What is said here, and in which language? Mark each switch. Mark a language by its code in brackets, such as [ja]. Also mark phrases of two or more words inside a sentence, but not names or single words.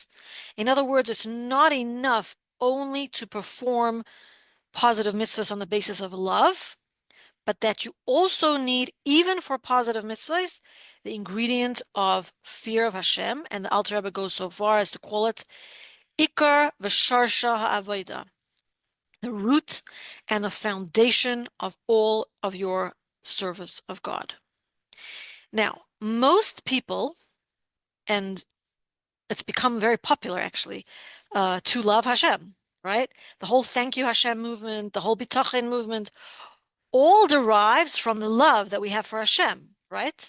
[en] In other words, it's not enough only to perform positive mitzvahs on the basis of love, but that you also need, even for positive mitzvahs, the ingredient of fear of Hashem. And the Alter Rebbe goes so far as to call it [he] עיקר ושורש העבודה, [en] the root and the foundation of all of your service of God. Now, most people, and it's become very popular actually, to love Hashem, right? The whole thank you Hashem movement, the whole bitachon movement, all derives from the love that we have for Hashem, right?